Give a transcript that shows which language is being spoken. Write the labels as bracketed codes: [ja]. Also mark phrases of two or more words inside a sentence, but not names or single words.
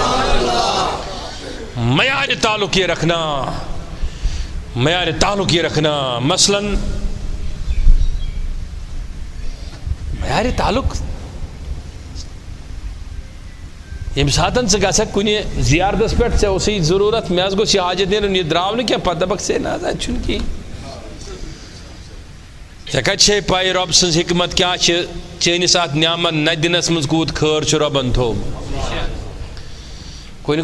[ks] معیار تعلق یہ رکھنا معیار تعلق یہ رکھنا مثلاً معیار تعلق یم ساتن سے گژھکھ کُنہِ زیارتس پٮ۪ٹھ ژےٚ اوسٕے ضروٗرت مےٚ حظ گوٚژھ یہِ حاجت نیرُن یہِ درٛاو نہٕ کینٛہہ پتہٕ دپکھ ہے نہ حظ اَتہِ چھُنہٕ کِہیٖنۍ ژےٚ کتہِ چھے پاے رۄب سٕنٛز حکمت کیٛاہ چھِ چٲنِس اتھ نعمت نہ دِنس منٛز کوٗت خٲر چھُ رۄبن تھوٚومُت کُنہِ